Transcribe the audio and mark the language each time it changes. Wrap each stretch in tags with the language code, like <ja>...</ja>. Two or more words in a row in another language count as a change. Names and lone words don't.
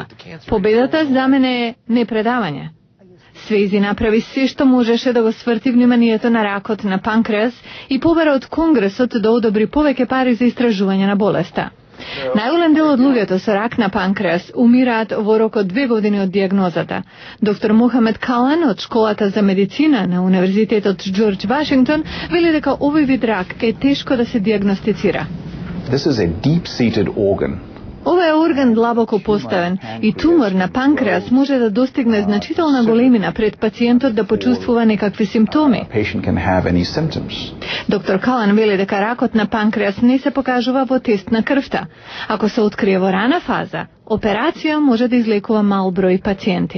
<mk>Победата за мене е не предавање. Свејзи направи се што можеше да го сврти вниманието на ракот на панкреас и побара од Конгресот да одобри повеќе пари за истражување на болеста. Најголем дел од луѓето со рак на панкреас умираат во рок од 2 години од диагнозата. Доктор Мохамед Калан од школата за медицина на Универзитетот Џорџ Вашингтон вели дека овој вид рак е тешко да се диагностицира.</mk> <en>This is a deep-seated organ.</en> <mk>Ова е орган длабоко поставен и тумор на панкреас може да достигне значителна големина пред пациентот да почувствува некакви симптоми. Доктор Калан вели дека ракот на панкреас не се покажува во тест на крвта. Ако се открие во рана фаза, операција може да излекува мал број пациенти.</mk>